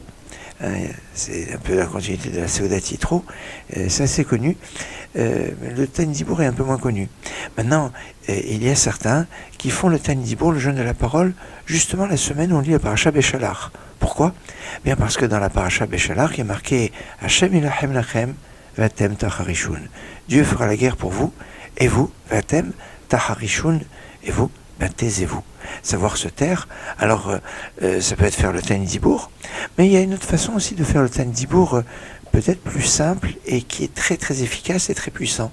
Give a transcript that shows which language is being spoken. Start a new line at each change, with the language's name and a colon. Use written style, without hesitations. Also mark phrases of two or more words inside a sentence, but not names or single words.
French: C'est un peu la continuité de la
Hebrew: סעודת יתרו.
French: C'est assez connu. Le
Hebrew: תענית דיבור
French: est un peu moins connu. Maintenant, il y a certains qui font le
Hebrew: תענית דיבור,
French: le jeûne de la parole, justement la semaine où on lit la paracha Beshalach. Pourquoi ? Bien parce que dans la paracha Beshalach, il y a marqué
Hebrew: ה' ילחם לכם ואתם תחרישון.
French: Dieu fera la guerre pour vous, et vous,
Hebrew: ואתם תחרישון,
French: et vous, taisez-vous. Savoir se taire. Alors, ça peut être faire le
Hebrew: תענית דיבור,
French: mais il y a une autre façon aussi de faire le
Hebrew: תענית דיבור,
French: peut-être plus simple et qui est très très efficace et très puissant.